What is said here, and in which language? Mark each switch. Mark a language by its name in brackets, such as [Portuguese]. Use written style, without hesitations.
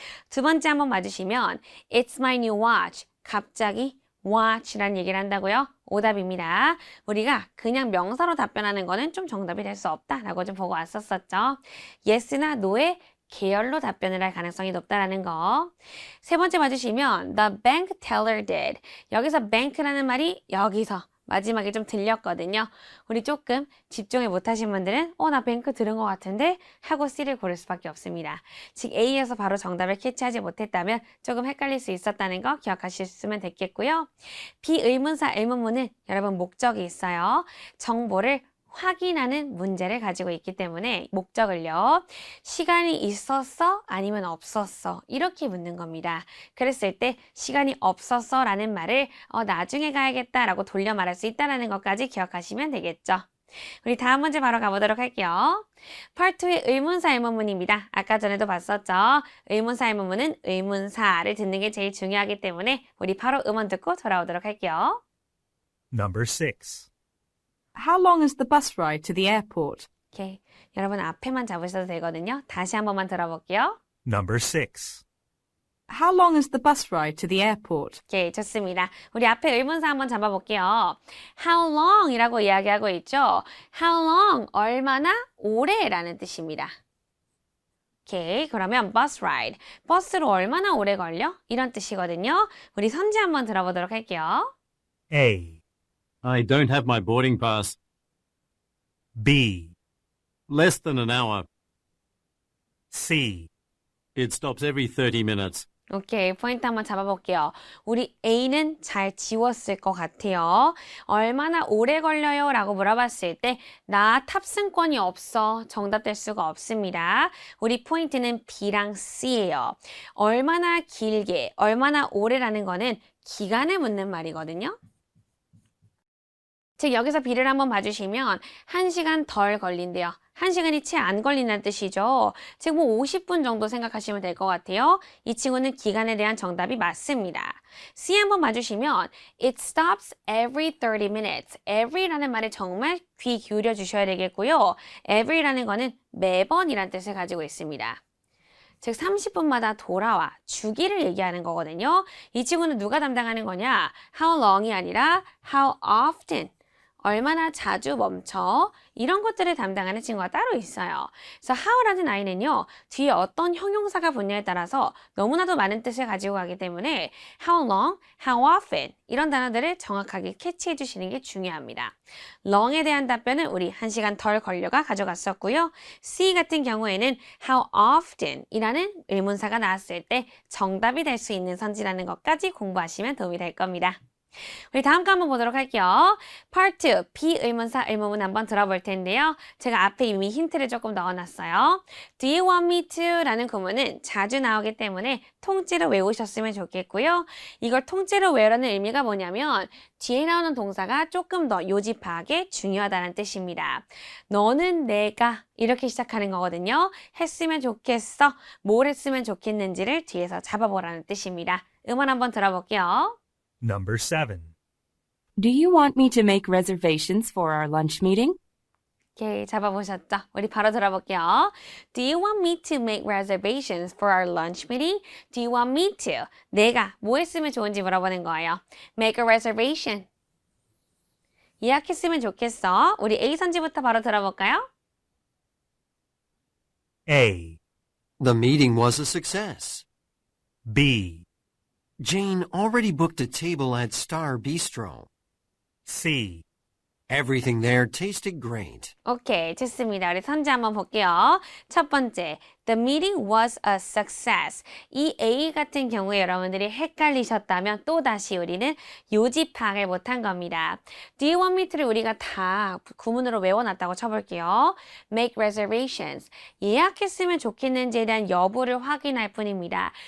[Korean] 두 번째 한번 봐주시면 [English] It's my new watch. [Korean] 갑자기 watch라는 얘기를 한다고요? 오답입니다. 우리가 그냥 명사로 답변하는 거는 좀 정답이 될 수 없다라고 좀 보고 왔었었죠. yes나 no의 계열로 답변을 할 가능성이 높다라는 거. 세 번째 봐주시면 [English] the bank teller did. [Korean] 여기서 bank라는 말이 여기서 마지막에 좀 들렸거든요. 우리 조금 집중을 못하신 분들은 나 뱅크 들은 것 같은데 하고 C를 고를 수밖에 없습니다. 즉 A에서 바로 정답을 캐치하지 못했다면 조금 헷갈릴 수 있었다는 거 기억하셨으면 됐겠고요. 비의문사 의문문은 여러분 목적이 있어요. 정보를 확인하는 문제를 가지고 있기 때문에 목적을요. 시간이 있었어? 아니면 없었어? 이렇게 묻는 겁니다. 그랬을 때 시간이 없었어 라는 말을 나중에 가야겠다 라고 돌려 말할 수 있다는 것까지 기억하시면 되겠죠. 우리 다음 문제 바로 가보도록 할게요. Part 2의 의문사 의문문입니다. 아까 전에도 봤었죠. 의문사 의문문은 의문사를 듣는 게 제일 중요하기 때문에 우리 바로 음원 듣고 돌아오도록 할게요. [English] Number 6. How long is the bus ride to the airport? [Korean] 오케이. 여러분 앞에만 잡으셔도 되거든요. 다시 한 번만 들어볼게요. [English] Number 6. How long is the bus ride to the airport? [Korean] 오케이, 좋습니다. 우리 앞에 의문사 한번 잡아볼게요. [English] How long [Korean] 이라고 이야기하고 있죠. [English] How long, [Korean] 얼마나 오래라는 뜻입니다. 오케이, 그러면 bus ride, 버스로 얼마나 오래 걸려? 이런 뜻이거든요. 우리 선지 한번 들어보도록 할게요. [English] A. I don't have my boarding pass. B. Less than an hour. C. It stops every 30 minutes. [Korean] 오케이, 포인트 한번 잡아볼게요. 우리 A는 잘 지웠을 것 같아요. 얼마나 오래 걸려요? 라고 물어봤을 때 나 탑승권이 없어. 정답될 수가 없습니다. 우리 포인트는 B랑 C예요. 얼마나 길게, 얼마나 오래라는 거는 기간을 묻는 말이거든요. 즉 여기서 B를 한번 봐주시면 1시간 덜 걸린대요. 1시간이 채 안 걸린다는 뜻이죠. 즉 뭐 50분 정도 생각하시면 될 것 같아요. 이 친구는 기간에 대한 정답이 맞습니다. [English] C [Korean] 한번 봐주시면 [English] It stops every 30 minutes. [Korean] every라는 말에 정말 귀 기울여 주셔야 되겠고요. every라는 거는 매번이라는 뜻을 가지고 있습니다. 즉 30분마다 돌아와 주기를 얘기하는 거거든요. 이 친구는 누가 담당하는 거냐? [English] How long이 [Korean] 아니라 [English] how often. [Korean] 얼마나 자주 멈춰 이런 것들을 담당하는 친구가 따로 있어요. 그래서 how라는 아이는요 뒤에 어떤 형용사가 붙냐에 따라서 너무나도 많은 뜻을 가지고 가기 때문에 how long, how often 이런 단어들을 정확하게 캐치해 주시는 게 중요합니다. long에 대한 답변은 우리 1시간 덜 걸려가 가져갔었고요. C 같은 경우에는 [English] how often [Korean] 이라는 의문사가 나왔을 때 정답이 될 수 있는 선지라는 것까지 공부하시면 도움이 될 겁니다. 우리 다음 거 한번 보도록 할게요. Part 2, 비의문사 의문문 한번 들어볼 텐데요. 제가 앞에 이미 힌트를 조금 넣어놨어요. [English] Do you want me to? [Korean] 라는 구문은 자주 나오기 때문에 통째로 외우셨으면 좋겠고요. 이걸 통째로 외우라는 의미가 뭐냐면 뒤에 나오는 동사가 조금 더 요집하게 중요하다는 뜻입니다. 너는 내가 이렇게 시작하는 거거든요. 했으면 좋겠어. 뭘 했으면 좋겠는지를 뒤에서 잡아보라는 뜻입니다. 음원 한번 들어볼게요. [English] Number 7. Do you want me to make reservations for our lunch meeting? [Korean] 오케이, 잡아보셨죠? 우리 바로 들어볼게요. [English] Do you want me to make reservations for our lunch meeting? Do you want me to? [Korean] 내가 뭐 했으면 좋은지 물어보는 거예요. [English] Make a reservation. [Korean] 예약했으면 좋겠어. 우리 A 선지부터 바로 들어볼까요? [English] A. The meeting was a success. B. Jane already booked a table at Star Bistro. C. Everything there tasted great. [Korean] 오케이, 좋습니다. 우리 선지 한번 볼게요. 첫 번째, [English] the meeting was a success. [Korean] 이 A 같은 경우에 여러분들이 헷갈리셨다면 또다시 우리는 요지 파악을 못한 겁니다. [English] Do you want me to [Korean] 를 우리가 다 구문으로 외워놨다고 쳐볼게요. [English] Make reservations. [Korean] 예약했으면 좋겠는지에 대한 여부를 확인할 뿐입니다.